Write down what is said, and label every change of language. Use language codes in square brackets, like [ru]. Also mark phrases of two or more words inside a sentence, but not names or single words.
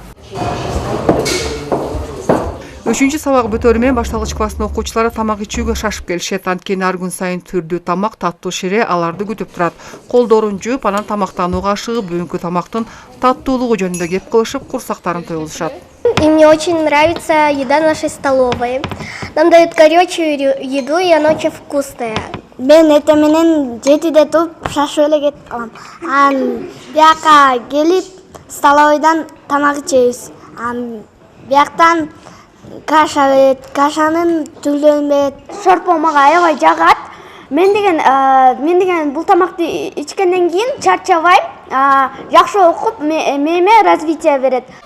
[ky] 3 сабак бүтөрү менен башталгыч класстын окуучулары тамак ичүүгө шашып келишет. Анткени ар күн сайын түрдүү тамак, таттуу шире аларды күтүп турат. Колдорун жууп, анан тамактанууга ашыгып, бүгүнкү тамактын таттуулугу жөнүндө кеп кылышып, курсактарын тоюлушат. [ru] И мне очень нравится еда нашей столовой. Нам дают горячую еду, и она очень вкусная. [ky] Мен эртең менен 7-де туруп шашып эле кетип калам. Бияка келип столовойдан тамак ичебиз. Бияктан каша берет, кашанын түрлөрүн берет. Шорпо мага аябай жагат. Мен деген бул тамакты ичкенден кийин чарчабайм, жакшы окуп, мээме развитие берет.